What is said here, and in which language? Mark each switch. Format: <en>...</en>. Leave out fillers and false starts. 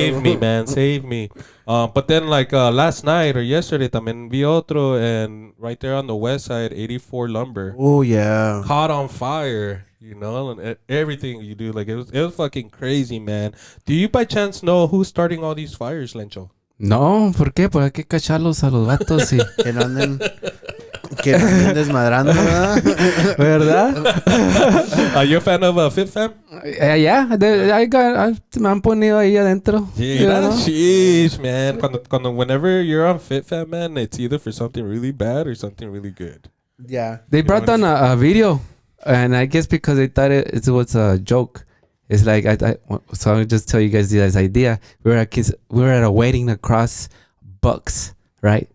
<en>Save me, man. Save me. But then like last night or yesterday,</en> <es>también vi otro,</es> <en>and right there on the west side, 84 Lumber. Oh yeah. Caught on fire. And everything you do, like it was fucking crazy, man. Do you by chance know who's starting all these fires, Lencho?</en> <es>No, ¿por qué? Pues hay que cacharlos a los vatos y... Que no anden desmadrando, ¿verdad?</es> <en>Are you a fan of Fit Fam? Yeah,</en> <es>me han ponido ahí adentro.</es> <en>Yeah, sheesh, man. Whenever you're on Fit Fam, man, it's either for something really bad or something really good. Yeah. They brought down a video. And I guess because they thought it was a joke. It's like, so I'll just tell you guys this idea. We were at a wedding across Bucks, right?</en>